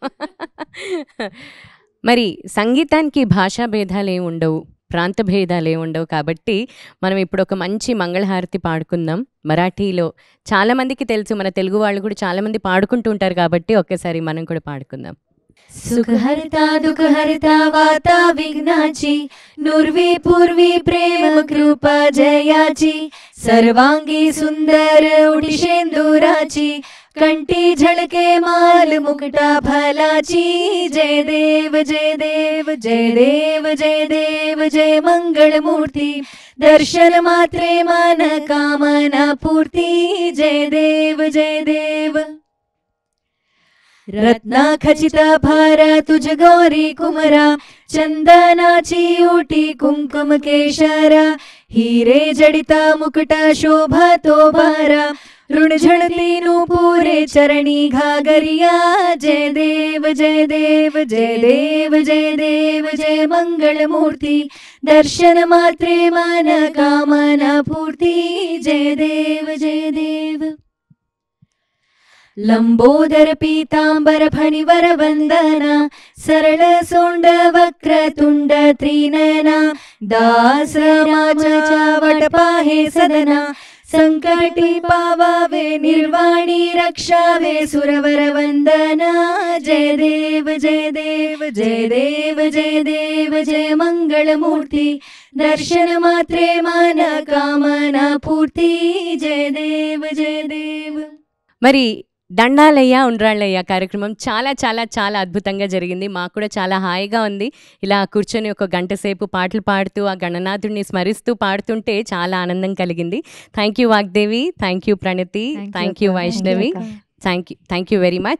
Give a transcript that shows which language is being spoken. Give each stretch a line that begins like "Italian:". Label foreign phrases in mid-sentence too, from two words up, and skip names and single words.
Telugu: మరి సంగీతానికి భాషా భేదాలు ఏమి ఉండవు, ప్రాంత భేదాలు ఏమి ఉండవు. కాబట్టి మనం ఇప్పుడు ఒక మంచి మంగళహారతి పాడుకుందాం మరాఠీలో. చాలామందికి తెలుసు, మన తెలుగు వాళ్ళు కూడా చాలామంది పాడుకుంటూ ఉంటారు. కాబట్టి ఒక్కసారి మనం కూడా పాడుకుందాం.
Marathi: सुखहर्ता दुःखहर्ता वाता विघ्नाची नुर्वी पूर्वी प्रेम कृपा जयाची सर्वांगी सुंदर उडिशेंदुराची कंठी झळके माल मुकुटा फलाची जय देव जय देव जय देव जय देव जय मंगल मूर्ती दर्शन मात्रे मन कामना पूर्ती जय देव जय देव रत्ना खचित भार तुझ गौरी कुमरा चंदनाची ओटी कुंकुम केशरा हिरे जडिता मुकुटा शोभा तो भारा ऋण झड़तीनु पूरे चरणी घागरिया जय देव जय देव जय देव जय देव जय मंगल मूर्ति दर्शन मात्रे मन कामना पूर्ति जय देव जय देव लंबोदर पीतांबर फणिवर वंदना सरल सोंड वक्रतुंड त्रिनयना दास रामाचा वटपाहे सदना संकटी पावावे निर्वाणी रक्षावे सुरवर वंदना जय देव जय देव जय देव जय देव जय मंगल मूर्ति दर्शन मात्रे मन कामना पूर्ति जय देव जय देव।
Telugu: మరి దండాలయ్య ఉండ్రాళ్ళయ్య కార్యక్రమం చాలా చాలా చాలా అద్భుతంగా జరిగింది. మాకు కూడా చాలా హాయిగా ఉంది. ఇలా కూర్చొని ఒక గంట సేపు పాటలు పాడుతూ ఆ గణనాథుడిని స్మరిస్తూ పాడుతుంటే చాలా ఆనందం కలిగింది.
English: thank you Vagdevi, thank you Pranathi, thank you Vaishnavi, thank you very much.